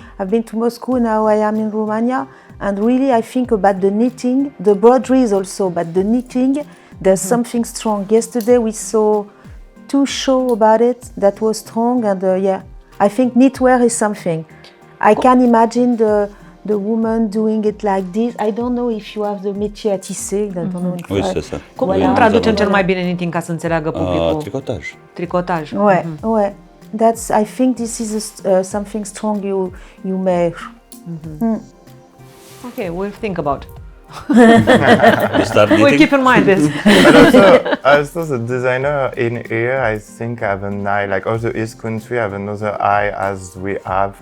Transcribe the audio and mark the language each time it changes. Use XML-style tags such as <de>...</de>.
<en>I've been to Moscow, now I am in Romania. And really, I think about the knitting, the broderies also, but the knitting, there's something strong. Yesterday, we saw 2 shows about it that was strong, and I think knitwear is something. I can imagine the woman doing it like this. I don't know if you have the</en> <fr>métier à tisser.</fr> <en>I don't know.</en> <fr>Oui, c'est ça.</fr> <ro>Cum traducem cel mai bine knitting ca să înțeleagă publicul? Tricotaj. Tricotaj.</ro> <fr>Ouais, ouais.</fr> <en>That's. I think this is something strong you may. Okay, we'll think about. We'll keep in mind this. But also the designer in here, I think, have an eye, like all the East country have another eye as we have.</en>